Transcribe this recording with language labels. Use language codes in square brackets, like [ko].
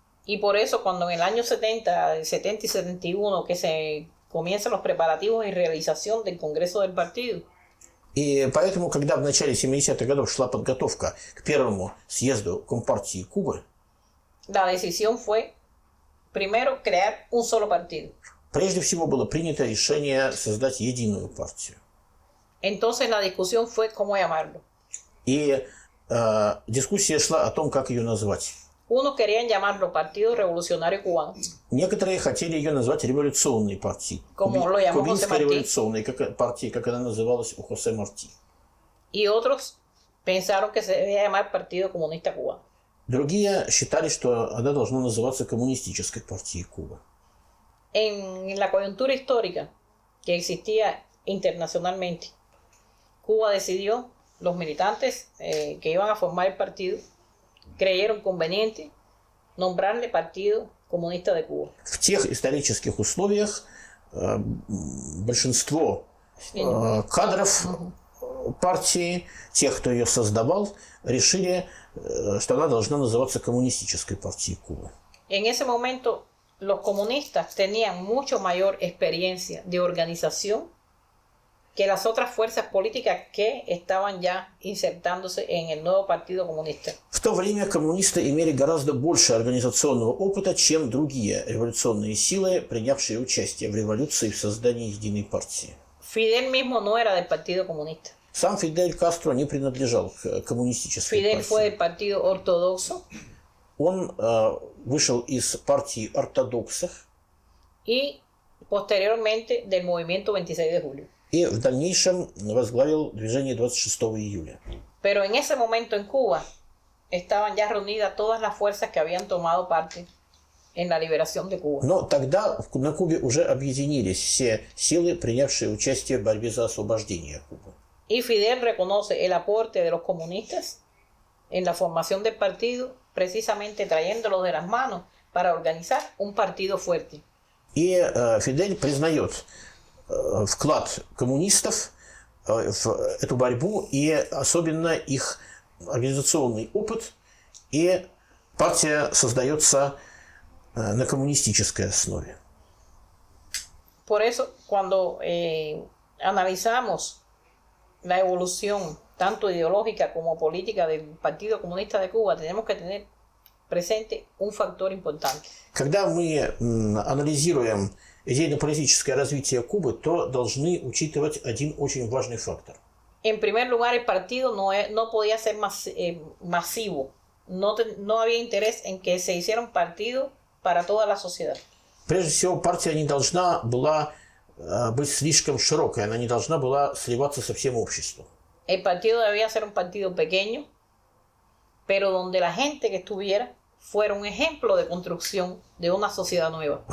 [es] Y por eso cuando en el año 70 y 71 que se comienzan los preparativos y realización del Congreso del Partido, [ru] И поэтому, когда в начале 70-х годов шла подготовка к первому съезду Компартии Кубы, [es] la decisión fue primero crear un solo partido. [ru] прежде всего было принято решение создать единую партию. [es] Entonces la discusión fue cómo llamarlo. [ru] И дискуссия шла о том, как ее назвать. [es] Unos querían llamarlo Partido Revolucionario Cubano, [ru] Некоторые хотели ее назвать революционной партией. [es] Como lo llamó José [ru] Кубинской [es] Martí. [ru] революционной партией, как она называлась у Хосе Марти. [es] y otros pensaron que se debía llamar Partido Comunista Cubano. [ru] Другие считали, что она должна называться Коммунистической партией Кубы. [es] En la coyuntura histórica que existía internacionalmente, Cuba decidió, los militantes que iban a formar el partido, creyeron conveniente nombrarle Partido Comunista de Cuba. [ru] В тех исторических условиях большинство кадров партии, тех, кто ее создавал, решили, что она должна называться Коммунистической партией Кубы. [es] En ese momento, los comunistas tenían mucho mayor experiencia de organización que las otras fuerzas políticas que estaban ya insertándose en el nuevo Partido Comunista. [ru] В то время коммунисты имели гораздо больше организационного опыта, чем другие революционные силы, принявшие участие в революции и в создании единой партии. [es] Fidel mismo no era del Partido Comunista. [ru] Сам Фидель Кастро не принадлежал к коммунистической [es] Fidel fue del Partido Ortodoxo [ru] Он вышел из партии ортодоксов [es] y posteriormente del Movimiento 26 de Julio. [ru] и в дальнейшем возглавил движение 26 июля. [es] Pero en ese momento en Cuba estaban ya reunidas todas las fuerzas que habían tomado parte en la liberación de Cuba. [ru] Но тогда на Кубе уже объединились все силы, принявшие участие в борьбе за освобождение Кубы. [es] Y Fidel reconoce el aporte de los comunistas en la formación del partido, precisamente trayéndolos de las manos para organizar un partido fuerte. [ru] И Фидель признает вклад коммунистов в эту борьбу и особенно их организационный опыт. И партия создается на коммунистической основе. [es] Por eso, cuando analizamos la evolución tanto ideológica como política del Partido Comunista de Cuba, tenemos que tener presente un factor importante. [ru] Когда мы анализируем идейно-политическое развитие Кубы, то должны учитывать один очень важный фактор. [es] En primer lugar, el partido no podía ser masivo. No había interés en que se hiciera un partido para toda la sociedad. [ru] Прежде всего, партия не должна была быть слишком широкой, она не должна была сливаться со всем обществом. [es] El partido debía ser un partido pequeño, pero donde la gente que estuviera fuera un ejemplo de construcción de una sociedad nueva.